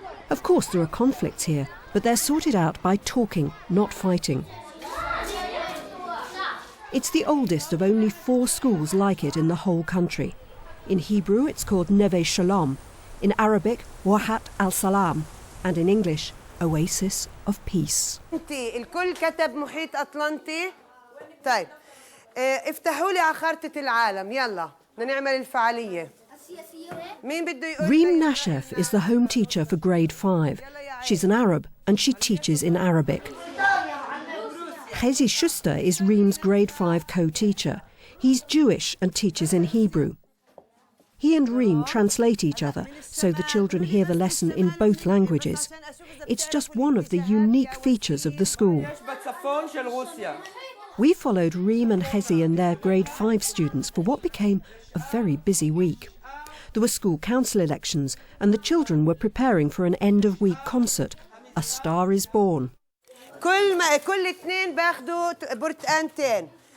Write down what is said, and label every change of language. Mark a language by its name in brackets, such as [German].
[English] Of course, there are conflicts here, but they're sorted out by talking, not fighting. It's the oldest of only 4 schools like it in the whole country. In Hebrew, it's called Neve Shalom, in Arabic, Wahat al-Salam, and in English, Oasis of Peace. [Arabic] الكل كتب محيط أطلنطي. طيب افتحوا لي على خارطة العالم يلا بدنا نعمل الفعالية. مين بده يقول؟ [English] Reem Nashef is the home teacher for grade 5. She's an Arab and she teaches in Arabic. Hezi Schuster is Reem's grade 5 co-teacher. He's Jewish and teaches in Hebrew. He and Reem translate each other so the children hear the lesson in both languages. It's just one of the unique features of the school. We followed Reem and Hezi and their grade 5 students for what became a very busy week. There were school council elections and the children were preparing for an end-of-week concert, A Star is Born. [Arabic] كل اثنين باخذوا برتقانتين.